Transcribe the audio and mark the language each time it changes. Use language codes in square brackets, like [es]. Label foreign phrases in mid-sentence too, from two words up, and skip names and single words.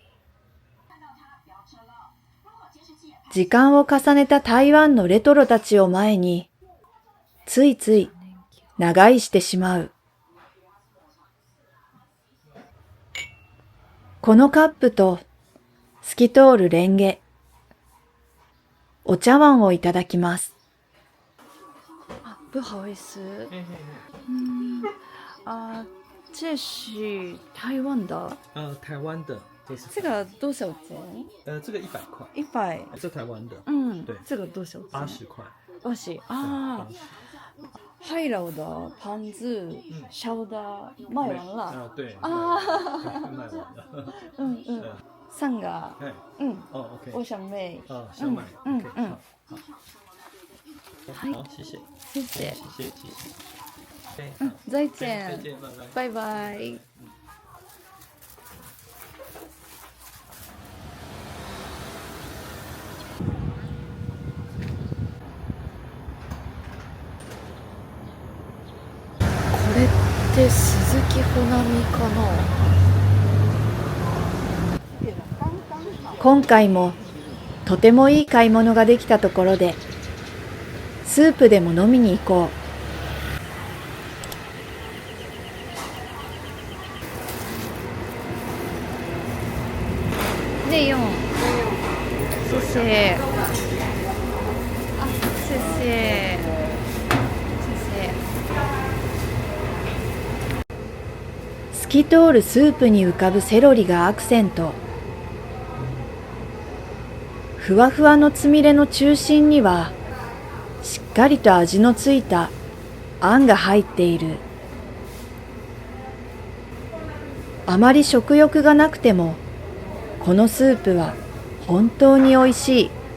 [ja] 時間を重ねた台湾のレトロたちを前に、ついつい長居してしまう。このカップと透き通るレンゲ、お茶碗をいただきます。 [zh] 不好意思，这是台湾的，台湾的，这个多少钱？这个100块， 100，这台湾的，对这个多少钱？ 80块， 80啊。海老的盘子烧的卖完了。啊，对。啊，卖完了。嗯嗯，3个。哎。嗯，哦，OK。我想买。啊，想买。嗯 OK，嗯。好，谢谢。谢谢。谢谢。再再见。见，拜拜。拜拜。 [ja] これって鈴木保奈美かな。今回もとてもいい買い物ができたところで、スープでも飲みに行こう。 [zh] 内用。谢谢。あ、谢谢。 [ja] 透き通るスープに浮かぶセロリがアクセント。ふわふわのつみれの中心にはしっかりと味のついたあんが入っている。あまり食欲がなくてもこのスープは本当においしい。